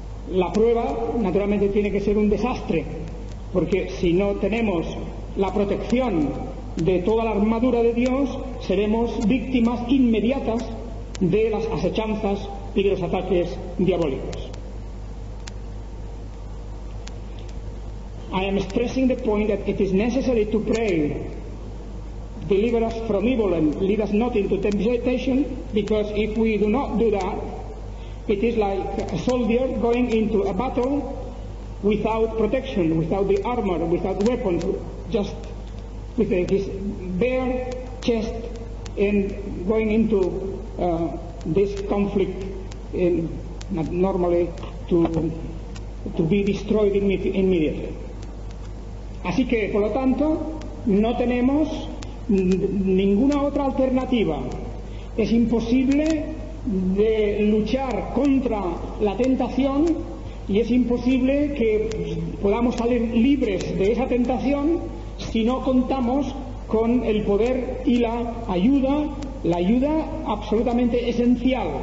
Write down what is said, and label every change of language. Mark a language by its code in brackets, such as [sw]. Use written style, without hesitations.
[es] La prueba naturalmente tiene que ser un desastre, porque si no tenemos la protección de toda la armadura de Dios, seremos víctimas inmediatas de las asechanzas y de los ataques diabólicos. [en] I am stressing the point that it is necessary to pray, deliver us from evil and lead us not into temptation, because if we do not do that, it is like a soldier going into a battle without protection, without the armor, without weapons, just with his bare chest, and going into this conflict normally to be destroyed immediately. [es] Así que, por lo tanto, no tenemos ninguna otra alternativa. Es imposible de luchar contra la tentación y es imposible que podamos salir libres de esa tentación si no contamos con el poder y la ayuda absolutamente esencial.